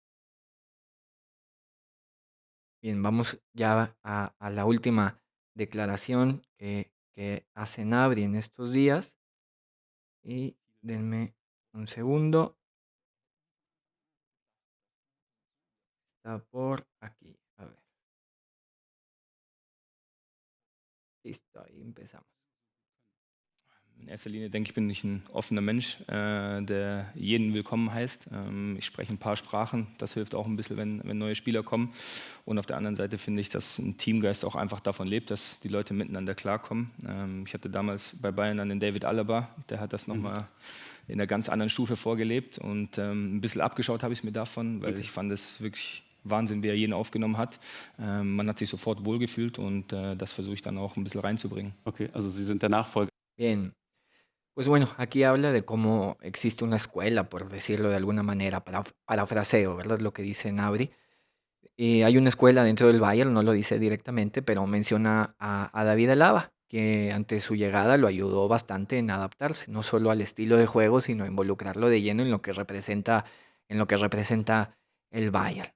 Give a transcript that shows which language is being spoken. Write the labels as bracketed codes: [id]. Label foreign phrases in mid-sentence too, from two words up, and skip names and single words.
[es] Bien, vamos ya a la última declaración que hace Gnabry en estos días. Y denme un segundo. Está por aquí. A ver. Listo, ahí empezamos. [de] In erster Linie denke ich, bin ich ein offener Mensch, der jeden willkommen heißt. Ich spreche ein paar Sprachen, das hilft auch ein bisschen, wenn neue Spieler kommen. Und auf der anderen Seite finde ich, dass ein Teamgeist auch einfach davon lebt, dass die Leute miteinander klarkommen. Ich hatte damals bei Bayern dann den David Alaba, der hat das nochmal in einer ganz anderen Stufe vorgelebt. Und ein bisschen abgeschaut habe ich mir davon, weil ich fand es wirklich Wahnsinn, wie er jeden aufgenommen hat. Man hat sich sofort wohlgefühlt und das versuche ich dann auch ein bisschen reinzubringen. Okay, also Sie sind der Nachfolger. [es] Bien. Pues bueno, aquí habla de cómo existe una escuela, por decirlo de alguna manera, parafraseo, ¿verdad? Lo que dice Gnabry. Hay una escuela dentro del Bayern, no lo dice directamente, pero menciona a David Alaba, que ante su llegada lo ayudó bastante en adaptarse, no solo al estilo de juego, sino involucrarlo de lleno en lo que representa el Bayern.